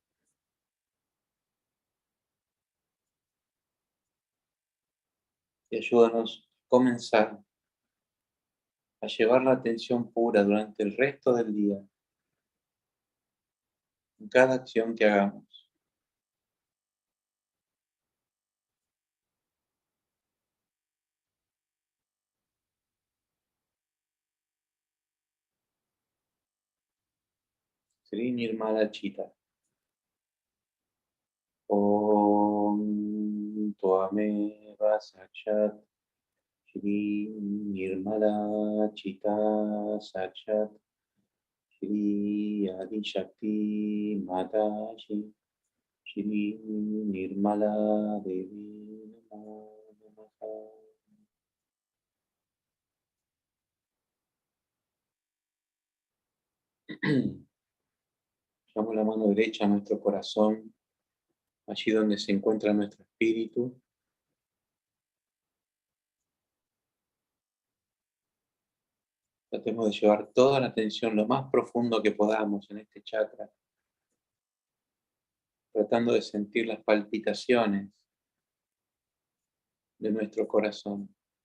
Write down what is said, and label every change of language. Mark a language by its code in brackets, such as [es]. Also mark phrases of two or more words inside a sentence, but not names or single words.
[es] Y ayúdanos a comenzar a llevar la atención pura durante el resto del día, en cada acción que hagamos. Sri Nirmala Chita. [sa] Om Tvameva Sakshat Shri Nirmala Chita Sakshat Shri Adi Shakti Mata Shri Nirmala Devi Namo Namaha. [es] Llevamos la mano derecha a nuestro corazón, allí donde se encuentra nuestro espíritu. Tratemos de llevar toda la atención lo más profundo que podamos en este chakra, tratando de sentir las palpitaciones de nuestro corazón.